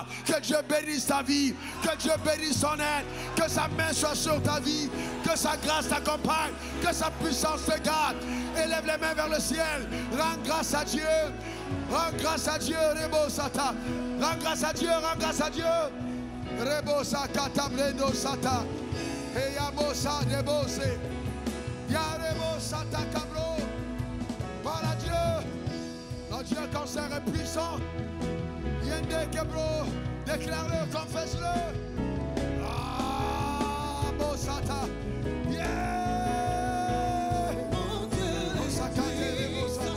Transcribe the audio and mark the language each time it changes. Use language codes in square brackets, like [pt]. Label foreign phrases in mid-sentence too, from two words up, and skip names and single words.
[fr] Que Dieu bénisse ta vie. Que Dieu bénisse son aide. Que sa main soit sur ta vie. Que sa grâce t'accompagne. Que sa puissance te garde. Élève les mains vers le ciel. Rends grâce à Dieu. Rends grâce à Dieu. Rebo Sata. Rends grâce à Dieu. Rends grâce à Dieu. Rebo Sata. Tabrendo Sata. Eyabosa Debose. Yarebo Sata Cabro. Par à Dieu. puissant. Yende Kebro, déclare-le, confesse-le. Ah, Bosata. Yeah. Mon Dieu Bosata, Bosata.